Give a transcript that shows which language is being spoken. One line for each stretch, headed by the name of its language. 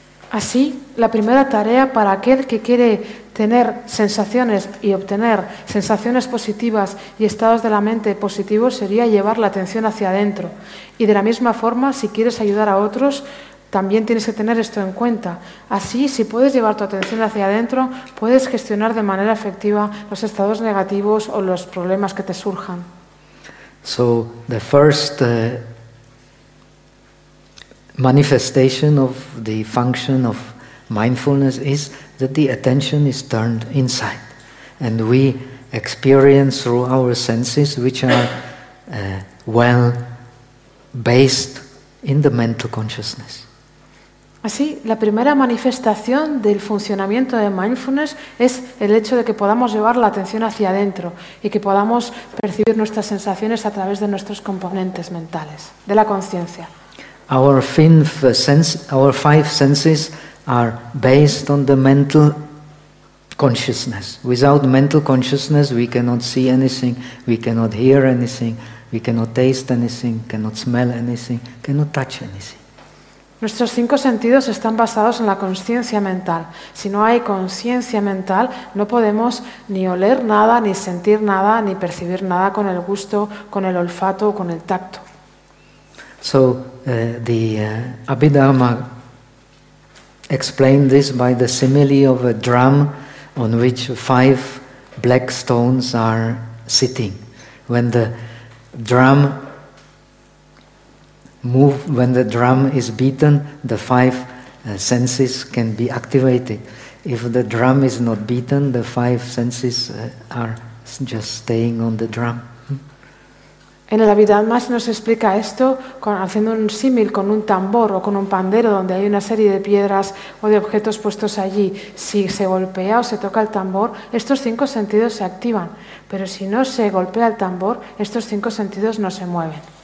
Spanish: Así, la primera tarea para aquel que quiere tener sensaciones y obtener sensaciones positivas y estados de la mente positivos sería llevar la atención hacia adentro. Y de la misma forma, si quieres ayudar a otros, también tienes que tener esto en cuenta. Así, si puedes llevar tu atención hacia adentro, puedes gestionar de manera efectiva los estados negativos o los problemas que te surjan.
English: So, the first manifestation of the function of mindfulness is that the attention is turned inside, and we experience through our senses, which are well based in the mental consciousness.
Spanish: Así, la primera manifestación del funcionamiento de mindfulness es el hecho de que podamos llevar la atención hacia adentro y que podamos percibir nuestras sensaciones a través de nuestros componentes mentales, de la conciencia.
English: Our five senses are based on the mental consciousness. Without mental consciousness, we cannot see anything, we cannot hear anything, we cannot taste anything, cannot smell anything, cannot touch anything.
Spanish: Nuestros cinco sentidos están basados en la conciencia mental. Si no hay conciencia mental, no podemos ni oler nada, ni sentir nada, ni percibir nada con el gusto, con el olfato o con el tacto.
English: So the Abhidharma explained this by the simile of a drum on which five black stones are sitting. When the drum move, when the drum is beaten, the five senses can be activated. If the drum is not beaten, the five senses are just staying on the drum.
Spanish: En el Abhidharma se nos explica esto haciendo un símil con un tambor o con un pandero donde hay una serie de piedras o de objetos puestos allí. Si se golpea o se toca el tambor, estos cinco sentidos se activan. Pero si no se golpea el tambor, estos cinco sentidos no se mueven.